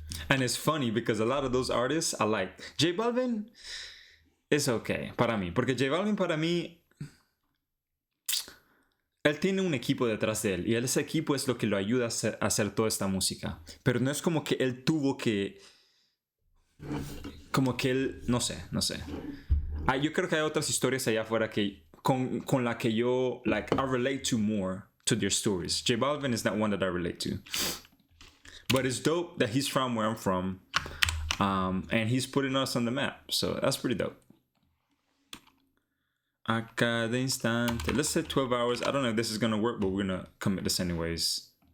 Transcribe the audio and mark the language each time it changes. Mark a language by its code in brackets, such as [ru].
[en] And it's funny because a lot of those artists I like. [es] J Balvin [en] is okay [es] para mí, porque J Balvin para mí, él tiene un equipo detrás de él y ese equipo es lo que lo ayuda a hacer toda esta música. Pero no es como que él tuvo que... Como que él... No sé. Yo creo que hay otras historias allá afuera que con la que yo... [en] Like, I relate to more to their stories. J Balvin is not one that I relate to. But it's dope that he's from where I'm from. And he's putting us on the map. So that's pretty dope. [es] A cada instante. [en] Let's say 12 hours. I don't know if this is going to work, but we're going to commit this anyways.